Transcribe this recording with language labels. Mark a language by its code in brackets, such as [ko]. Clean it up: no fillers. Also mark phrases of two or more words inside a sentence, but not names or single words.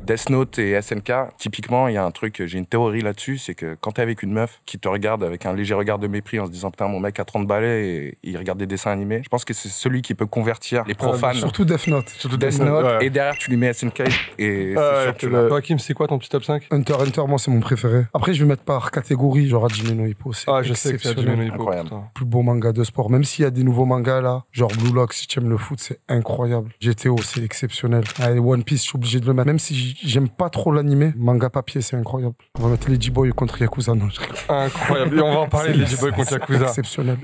[fr] Death Note et SNK, typiquement, il y a un truc, j'ai une théorie là-dessus, c'est que quand t'es avec une meuf qui te regarde avec un léger regard de mépris en se disant putain mon mec a 30 balais et il regarde des dessins animés, je pense que c'est celui qui peut convertir les profanes. Surtout Death Note. Death Note, ouais. et derrière tu lui mets SNK et c'est sûr que tu l'as. Toi, Kim, c'est quoi ton petit top 5? Hunter x Hunter, moi, c'est mon préféré. Après, je vais mettre par catégorie, genre Hajime no Ippo. C'est Ah, je sais que c'est exceptionnel. Hajime no Ippo. Incroyable. Putain. Plus beau manga de sport. Même s'il y a des nouveaux mangas là, genre Blue Lock, si tu aimes le foot, c'est incroyable. GTO, c'est exceptionnel. Allez, One Piece, je suis obligé de le mettre. Même si j'aime pas trop l'animé, manga papier, c'est incroyable. On va mettre Lady Boy contre Yakuza. Non, je rigole. Incroyable. Et on va en parler de Lady Boy contre Yakuza. Exceptionnel.